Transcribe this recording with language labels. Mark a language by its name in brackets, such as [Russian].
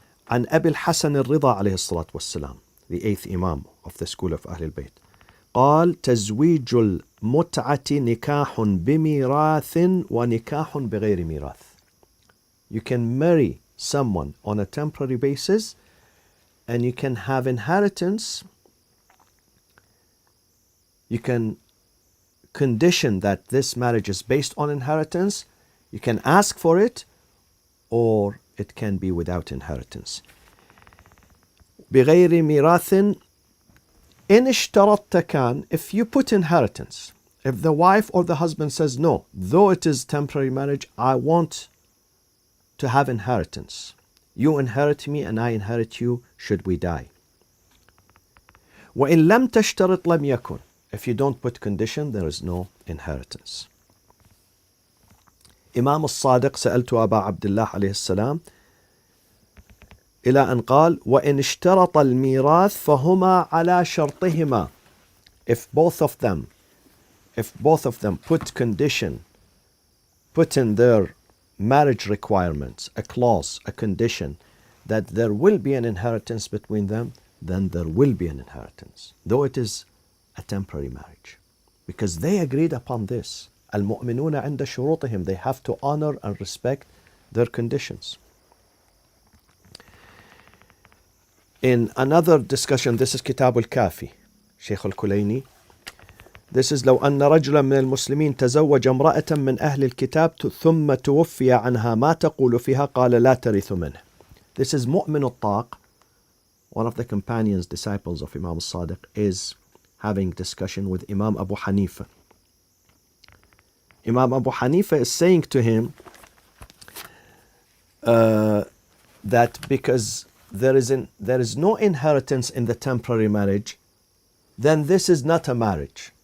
[Arabic] عن أبي الحسن الرضا عليه الصلاة والسلام, [English] the 8th Imam of the school of Ahlulbayt. [Arabic] قال تزويج المتعة نكاح بميراث ونكاح بغير ميراث. [English] You can marry someone on a temporary basis and you can have inheritance. You can condition that this marriage is based on inheritance. You can ask for it, or it can be without inheritance. [Arabic] بغير ميراث إن اشترطت كان, [English] if you put inheritance, if the wife or the husband says, no, though it is temporary marriage, I want to have inheritance. You inherit me and I inherit you should we die. [Arabic] وإن لم تشترط لم يكن. [English] If you don't put condition, there is no inheritance. [Arabic] إمام الصادق سألت أبا عبد الله عليه السلام إلى أن قال وإن اشترط الميراث فهما على شرطهما. [English] If both of them put condition, put in their marriage requirements, a clause, a condition, that there will be an inheritance between them, then there will be an inheritance, though it is a temporary marriage, because they agreed upon this. [Arabic] المؤمنون عند شروطهم, [English] they have to honor and respect their conditions. In another discussion, this is Kitab al-Kafi, Shaykh al-Kulayni. This is [Arabic] لو أن رجلا من المسلمين تزوج امرأة من أهل الكتاب ثم توفي عنها ما تقول فيها قال لا ترث منه. [English] This is Mu'min al-Taq, one of the companions, disciples of Imam al-Sadiq, is having discussion with Imam Abu Hanifa. Imam Abu Hanifa is saying to him that because there is no inheritance in the temporary marriage, then this is not a marriage.